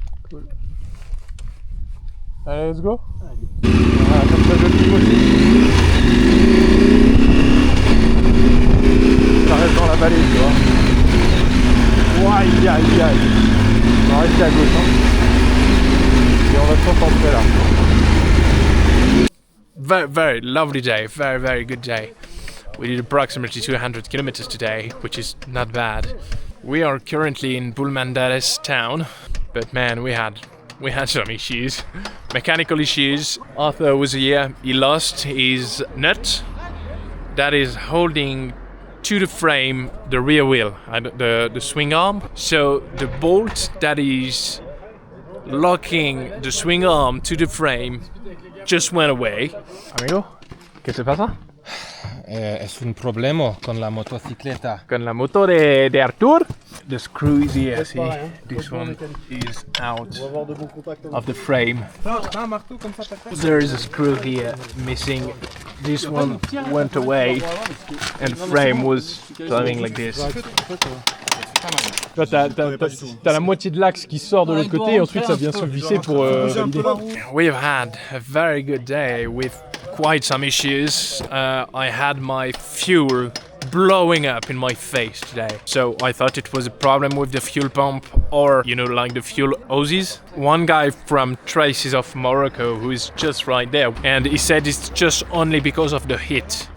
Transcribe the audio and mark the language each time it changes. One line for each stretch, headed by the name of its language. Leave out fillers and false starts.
English: Cool.
French: Allez,
English: let's go.
French: Voilà, comme ça je filme aussi. Ça reste dans la vallée, tu vois. Aïe aïe aïe. On va rester à gauche, hein. Et on va se concentrer là.
English: Very lovely day, very good day. We did approximately 200 kilometers today, which is not bad. We are currently in Bulmandares town, but man, we had some issues, mechanical issues. Arthur was here. He lost his nut that is holding to the frame the rear wheel, the swing arm. So the bolt that is locking the swing arm to the frame just went away.
Spanish: Amigo, ¿qué se pasa? Es un problema con la motocicleta. Con la moto de Artur.
English: The screw is here, see? This one is out of the frame. There is a screw here missing. This one went away and the frame was driving like this.
French: T'as la moitié de l'axe qui sort de l'autre côté et ensuite ça vient se visser pour valider.
English: We've had a very good day with quite some issues. I had my fuel blowing up in my face today. So I thought it was a problem with the fuel pump or, you know, like the fuel hoses. One guy from Traces of Morocco who is just right there, and he said it's just only because of the heat.